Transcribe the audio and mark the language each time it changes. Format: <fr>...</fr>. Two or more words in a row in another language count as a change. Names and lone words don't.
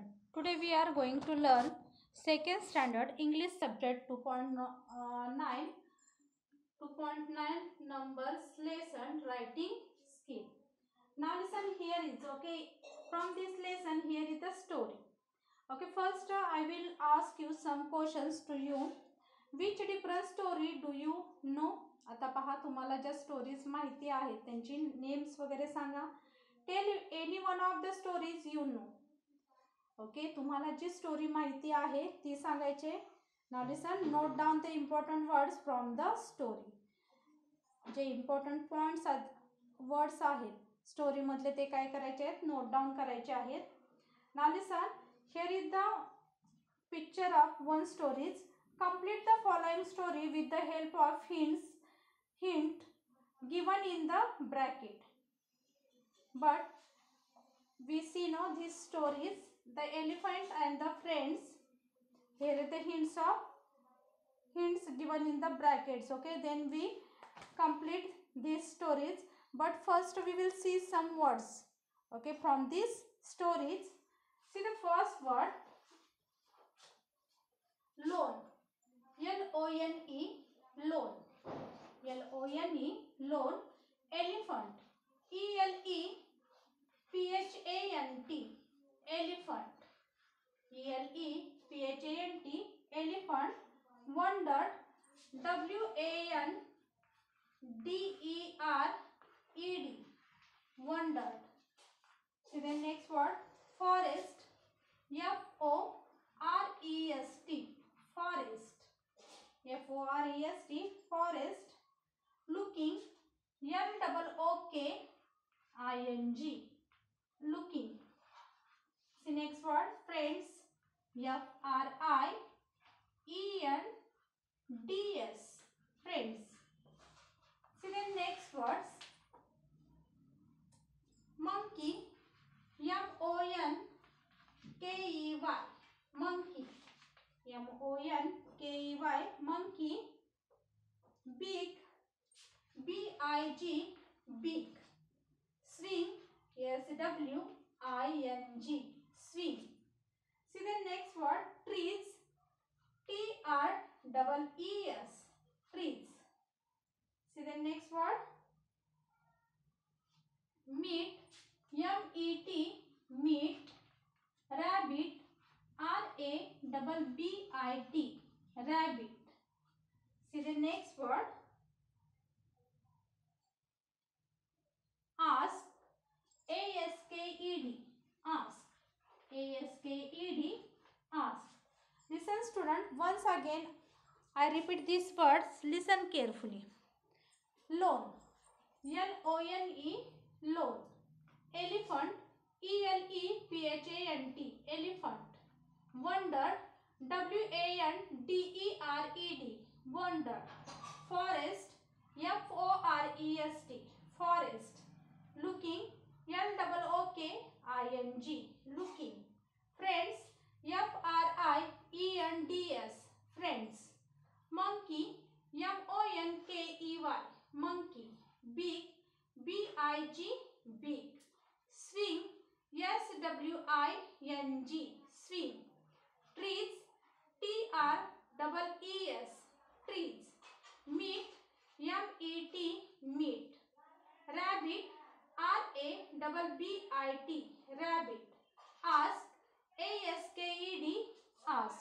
<en>Today we are going to learn second standard English subject 2.9 numbers lesson writing skill. Now listen, here is okay. From this lesson here is the story. Okay, first I will ask you some questions to you. Which different story do you know?</en> <mr>आता पहा, तुम्हाला ज्या स्टोरीज माहिती आहेत त्यांची नेम्स वगैरे सांगा.</mr> <en>tell any one of the stories you know.</en> <mr>ओके, तुम्हाला जी स्टोरी माहिती आहे ती सांगायचे.</mr> <en>now listen, note down the important words from the story.</en> <mr>जे</mr> <en>important points words</en> <mr>आहेत स्टोरी मधले ते काय करायचे आहेत,</mr> <en>note down</en> <mr>करायचे आहेत.</mr> <en>now listen, here is the picture of one stories. complete the following story with the help of hint given in the bracket. But we see now these stories, the elephant and the friends. Here are the hints given in the brackets. Okay, then we complete these stories, but first we will see some words. Okay, from these stories, see the first word, lone. L-O-N-E, lone. L-O-N-E, lone. Elephant. E-L-E-P-H-A-N-T, elephant. E-L-E-P-H-A-N-T, elephant. Wondered. W-A-N-D-E-R-E-D, wondered. See the next word, forest. F-O-R-E-S-T, forest. F-O-R-E-S-T, forest. Looking. L-O-O-K-I-N-G, looking. See next word, friends. F-R-I-E-N-D-S, friends. See the next words, monkey. M-O-N-K-E-Y, monkey. M-O-N-K-E-Y, monkey. Big. B-I-G, big. Swing. S-W-I-N-G, swing. See the next word, trees. T-R-E-E-S, trees. See the next word, meat. M-E-T, meat. Rabbit. R-A-B-B-I-T, rabbit. See the next word, ask. A-S-K-E-D, ask. A-S-K-E-D, ask. Listen student, once again I repeat these words, listen carefully. Lone. L-O-N-E, lone. Elephant. E-L-E-P-H-A-N-T, elephant. Wondered. W-A-N-D-E-R-E-D, wondered. Forest. F-O-R-E-S-T, forest. Looking. L-O-O-K-I-N-G, looking. Friends. F-R-I-E-N-D-S, friends. Monkey. M-O-N-K-E-Y, monkey. Big. B-I-G, big. Swing. S-W-I-N-G, swing. Trees. T-R-E-E-S, trees. Meat. M-E-T, meat. Rabbit. R-A-B-B-I-T, rabbit. Ask. A-S-K-E-D, ask.</en>